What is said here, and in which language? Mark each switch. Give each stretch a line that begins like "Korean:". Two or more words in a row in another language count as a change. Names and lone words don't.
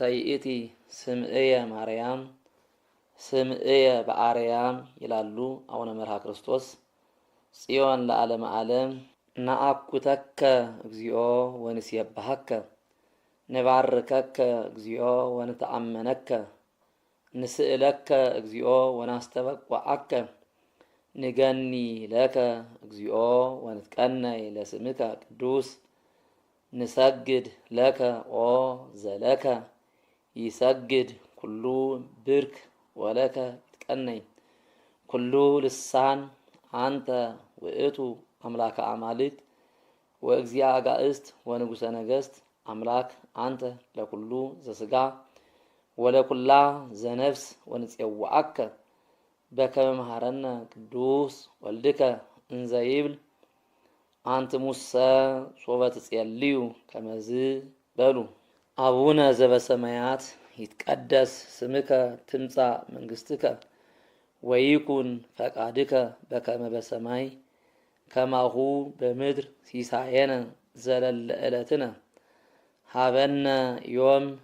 Geez: ይእቲ ስምዕየ ማርያም ስምዕየ በአርያም ይላሉ አቡነ መርሃ ክርስቶስ። ጽዮን ለዓለመ ዓለም ነአኩተከ እግዚኦ ወንሴብሐከ ንባርከከ እግዚኦ ወንተአመነከ ንስእለከ እግዚኦ ወናስተበቅዐከ ንገኒ ለከ እግዚኦ ወንትቀነይ ለስምከ ቅዱስ ንሰግድ ለከ ኦ ዘለከ ይሰግድ ኩሉ ብርክ ወለከ ይትቀነይ ኩሉ ልሳን አንተ ውእቱ አምላከ አማልክት ወእግዚአ አጋእዝት ወንጉሰ ነገስት አምላክ አንተ ለኩሉ ዘስጋ ወለኩላ ዘነፍስ ወንፄውዐከ በከመ መሐረነ ቅዱስ ወልድከ እንዘ ይብል አንትሙሰ ሶበ ትጼልዩ ከመዝ በሉ። አቡነ ዘበሰማያት ይትቀደስ ስምከ ትምጻእ መንግስትከ ወይኩን ፈቃድከ በከመ በሰማይ ከማሁ በምድር ሲሳየነ ዘለለ ዕለትነ ሀበነ ዮም